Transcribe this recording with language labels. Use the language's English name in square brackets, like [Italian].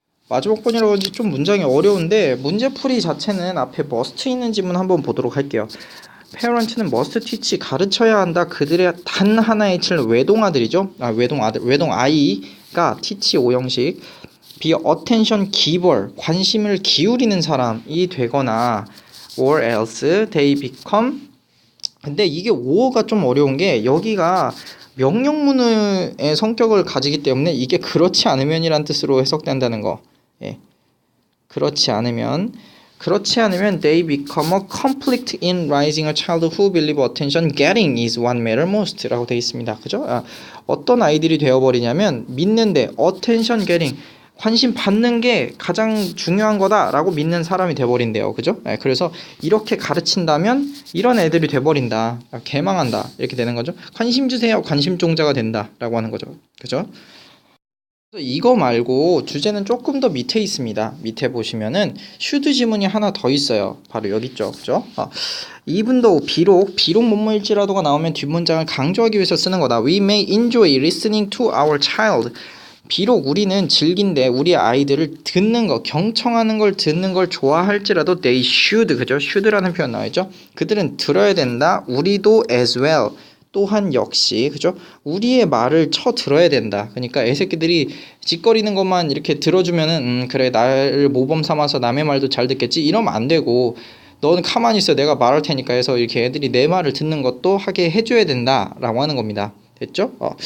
[Korean] 마지막 번이라고 하지 좀 문장이 어려운데, 문제풀이 자체는 앞에 must 있는 지문 한번 보도록 할게요. parent는 [English] must teach [Korean] 가르쳐야 한다. 그들의 단 하나의 외동아들이죠. 외동 아이가 teach 오형식. [English] be attention giver [Korean] 관심을 기울이는 사람이 되거나 [English] or else they become. [Korean] 근데 이게 5어가 좀 어려운 게 여기가 명령문의 성격을 가지기 때문에 이게 그렇지 않으면이란 뜻으로 해석된다는 거. 예. 그렇지 않으면 [English] they become a conflict in raising a child who believe attention getting is what matter most [Korean] 라고 되어 있습니다. 그죠? 어떤 아이들이 되어버리냐면 믿는데 [English] attention getting [Korean] 관심 받는 게 가장 중요한 거다라고 믿는 사람이 돼버린대요. 그죠? 그래서 이렇게 가르친다면 이런 애들이 돼버린다. 개망한다. 이렇게 되는 거죠. 관심 주세요. 관심종자가 된다라고 하는 거죠. 그죠? 이거 말고 주제는 조금 더 밑에 있습니다. 밑에 보시면은 should 지문이 하나 더 있어요. 바로 여기 있죠. 그죠? even though 비록 뭐뭐일지라도가 나오면 뒷문장을 강조하기 위해서 쓰는 거다. [English] We may enjoy listening to our child. [Korean] 비록 우리는 즐긴데 우리 아이들을 듣는 거, 경청하는 걸 듣는 걸 좋아할지라도 they should, 그죠? should라는 표현 나와있죠? 그들은 들어야 된다. 우리도 as well. 또한 역시, 그죠? 우리의 말을 들어야 된다. 그러니까 애새끼들이 짓거리는 것만 이렇게 들어주면은 그래 나를 모범 삼아서 남의 말도 잘 듣겠지 이러면 안 되고, 너는 가만히 있어 내가 말할 테니까 해서 이렇게 애들이 내 말을 듣는 것도 하게 해줘야 된다라고 하는 겁니다. 됐죠?